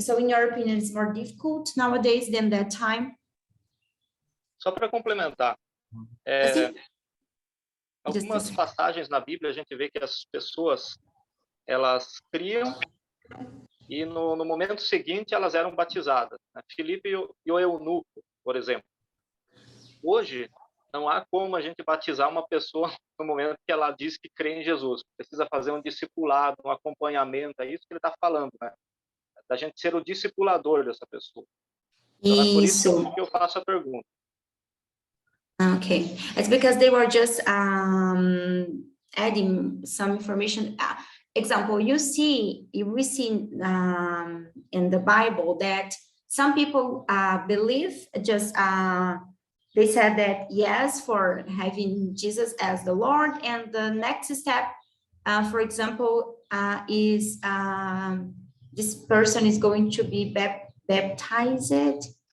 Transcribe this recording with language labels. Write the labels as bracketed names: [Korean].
[English] So in your opinion, it's more difficult nowadays than that time? [Portuguese] Só para complementar, algumas passagens na Bíblia a gente vê que as pessoas, elas criam e no momento seguinte elas eram batizadas. Filipe e o eunuco, por exemplo. Hoje, não há como a gente batizar uma pessoa no momento que ela diz que crê em Jesus. Precisa fazer um discipulado, um acompanhamento, é isso que ele está falando, né? Da gente ser o discipulador dessa pessoa. Então, é por isso que eu faço a pergunta. [English] Okay, it's because they were just adding some information. Example, we see in the Bible that some people believe just they said that yes for having Jesus as the Lord, and the next step, for example, is this person is going to be baptized.